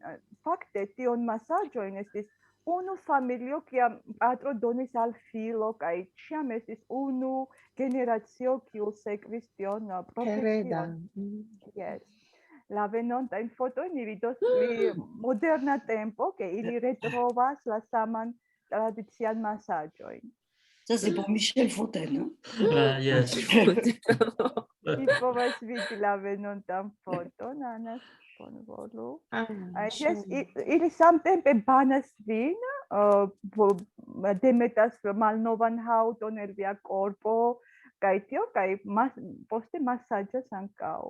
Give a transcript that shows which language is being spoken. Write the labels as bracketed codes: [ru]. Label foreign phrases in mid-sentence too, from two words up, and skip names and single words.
[eo] Fakte tion masaĝojn estis unu familio, kiam patro donis al filo, kaj ĉiam estis unu generacio, kiu sekvis tion profesion. Yes. La venontajn fotojn ni vidos pri moderna tempo, ke ili retrovas la saman tradician masaĝojn. [fr] Ça, c'est pour Michel Fontaine. [eo] Yes. Vi povas vidi la venontan foton, Anas, bonvolu. Yes, ili samtempe banas vin, demetas malnovan haŭton el via korpo, kaj tio, kaj poste masaĝas ankaŭ.